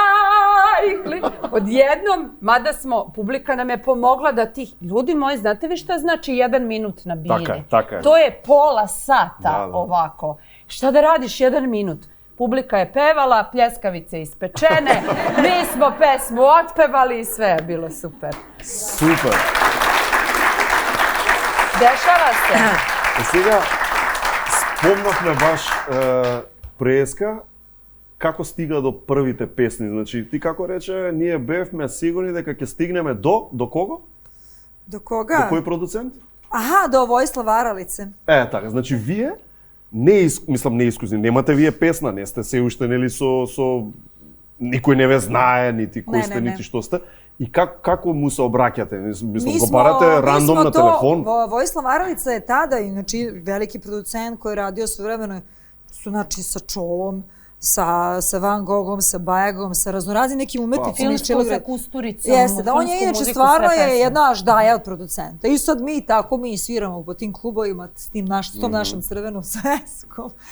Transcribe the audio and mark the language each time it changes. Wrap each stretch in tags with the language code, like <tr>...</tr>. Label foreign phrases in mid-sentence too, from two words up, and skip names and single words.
<sr>Odjednom, mada publika nam je pomogla da ljudi moji, znate vi šta znači 1 minut na bini? To je pola sata ovako. Šta da radiš 1 minut? Publika je pevala, pljeskavice ispečene, mi smo pesmu otpevali i sve je bilo super. Super. Dešava se.</sr> <mk>Сега, спомнавме баш преска, како стига до првите песни. Значи, ти како рече, ние бевме сигурни дека ќе стигнеме до кого? До кога? До кој продуцент? Аха, до Војслав Аралице. Така, значи вие неискусни, немате вие песна, не сте се уште нели со никој не ве знае, нити кој сте, нити што сте. И како му се обраќате? Мислам, го барате рандом на телефон?</mk> <sr>Vojislav Aralica je tada, znači, veliki producent koji je radio svojevremeno, znači, sa Čolom, sa Van Gogom, sa Bajagom, sa raznoraznim nekim umetnicima iz Čelograda. Filmsku sa Kusturicom. Jeste, da on je inače stvarno je jedna aždaja od producenta. I sad mi sviramo po tim klubovima s tom našom crvenom sveskom.</sr>